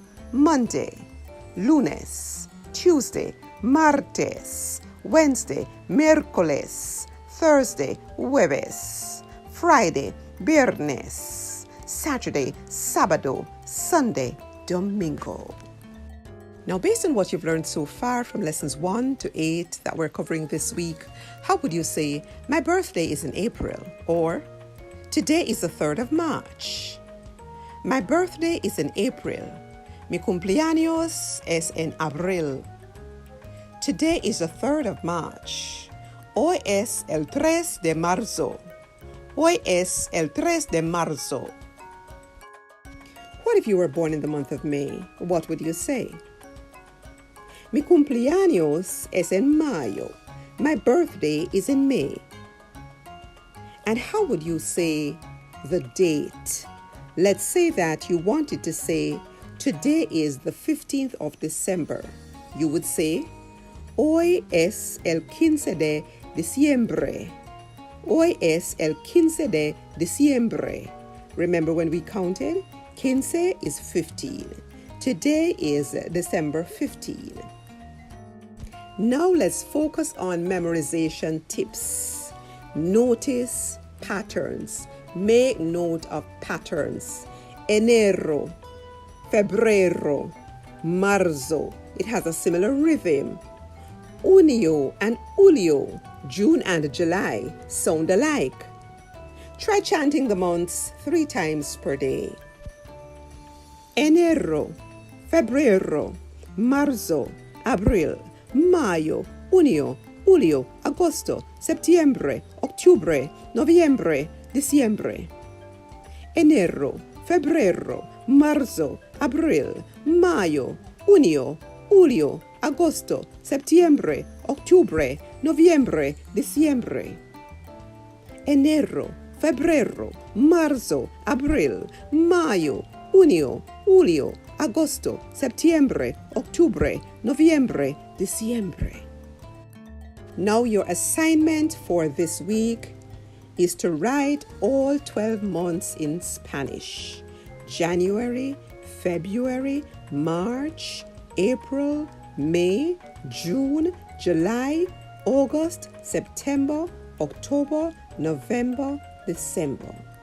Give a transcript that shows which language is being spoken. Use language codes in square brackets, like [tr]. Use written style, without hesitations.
[en] Monday, lunes, Tuesday, martes, Wednesday, miércoles, Thursday, jueves, Friday, viernes, Saturday, sábado, Sunday, domingo. Now, based on what you've learned so far from lessons 1 to 8 that we're covering this week, how would you say, my birthday is in April, or today is the 3rd of March? My birthday is in April. [es] Mi cumpleaños es en abril. [en] Today is the 3rd of March. [es] Hoy es el 3 de marzo. Hoy es el 3 de marzo. [en] What if you were born in the month of May? What would you say? [es] Mi cumpleaños es en mayo. [en] My birthday is in May. And how would you say the date? Let's say that you wanted to say, today is the 15th of December. You would say, [es] hoy es el 15 de diciembre. Hoy es el 15 de diciembre. [en] Remember when we counted? 15 is 15. Today is December 15. Now let's focus on memorization tips. Notice patterns. Make note of patterns. [es] Enero, febrero, marzo. [en] It has a similar rhythm. Junio and julio, June and July, sound alike. Try chanting the months 3 times per day. [es] Enero, febrero, marzo, abril, mayo, junio, julio, agosto, septiembre, octubre, noviembre, diciembre. Enero, febrero, marzo, abril, mayo, junio, julio, agosto, septiembre, octubre, noviembre, diciembre. Enero, febrero, marzo, abril, mayo, junio, julio, agosto, septiembre, octubre, noviembre, diciembre. [en] Now your assignment for this week is to write all 12 months in Spanish. January, February, March, April, May, June, July, August, September, October, November, December.